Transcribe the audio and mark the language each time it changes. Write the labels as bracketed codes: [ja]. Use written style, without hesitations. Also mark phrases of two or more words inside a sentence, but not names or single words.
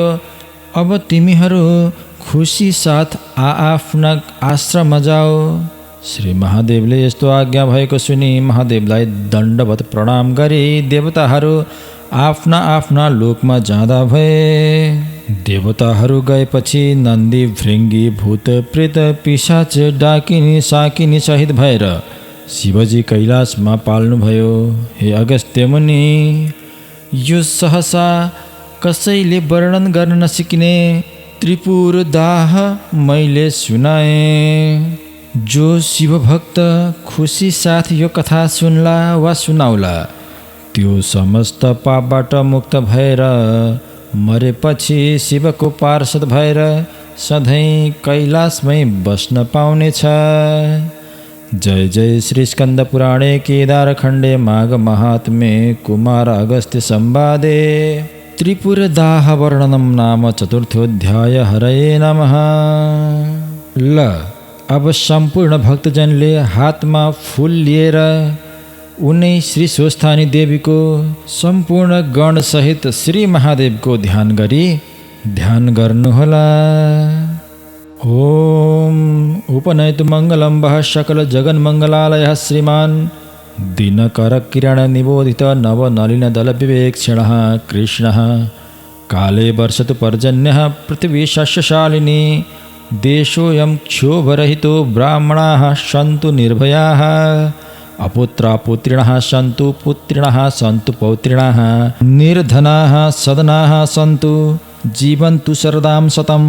[ne] अब तिमीहरू खुसी साथ आफ्ना आश्रममा जाओ। श्री महादेवले यस्तो आज्ञा भएको सुनि महादेवलाई दण्डवत प्रणाम गरी देवताहरू आफ्ना आफ्ना लोकमा जाँदा भए। देवताहरू गएपछि नन्दी भृङ्गी भूत प्रेत पिशाच डाकिनी साकिनी सहित भएर शिवजी कैलाशमा पाल्नुभयो। हे अगस्त्य मुनि, यो सहसा कसैले वर्णन गर्न नसिकिने त्रिपुर दाह मैले सुनाएँ। जो शिवभक्त खुसी साथ यो कथा सुन्ला वा सुनाउला त्यो समस्त पापबाट मुक्त भएर मरेपछि शिवको पार्षद भएर सधैँ कैलाशमै बस्न पाउनेछ। [sa] जय जय श्री स्कंद पुराणे केदारखण्डे माघ महात्म्ये कुमार अगस्त्य संवादे त्रिपुरदाह वर्णनम नाम चतुर्थोऽध्याय। हरये नमः। [ne] ल अब सम्पूर्ण भक्तजनले हातमा फूल लिएर उनै श्री स्वस्थानी देवीको सम्पूर्ण गणसहित श्री महादेवको ध्यान गर्नुहोला। [sa] ओम उपनयतु मङ्गलं वः सकल जगन्मङ्गलालयः श्रीमान् दिनकर किरण निबोधित नवनलिन दल विवेक्षणः कृष्णः काले वर्षतु पर्जन्यः पृथिवी शस्यशालिनी देशोऽयं क्षोभरहितो ब्राह्मणाः सन्तु निर्भयाः अपुत्रा पुत्रिणः सन्तु पुत्रिणः सन्तु पौत्रिणः निर्धनाः सदनाः सन्तु जीवन्तु शरदां शतम्।